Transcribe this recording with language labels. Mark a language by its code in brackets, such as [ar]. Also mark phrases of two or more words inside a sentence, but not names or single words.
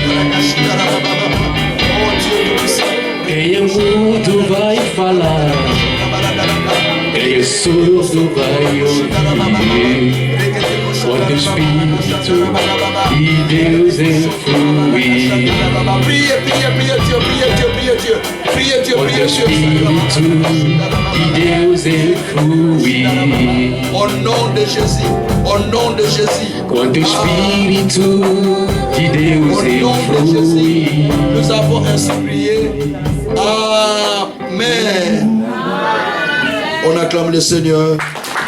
[pt] Quem é mudo vai falar, quem é surdo vai ouvir. Quanto Espírito de Deus ele flui. Quanto Espírito de Deus ele flui. [fr] Au nom de Jésus, au nom de Jésus. [pt] Quanto Espírito de Deus ele flui. [fr] Nous avons ainsi prié. Amen. On acclame le Seigneur.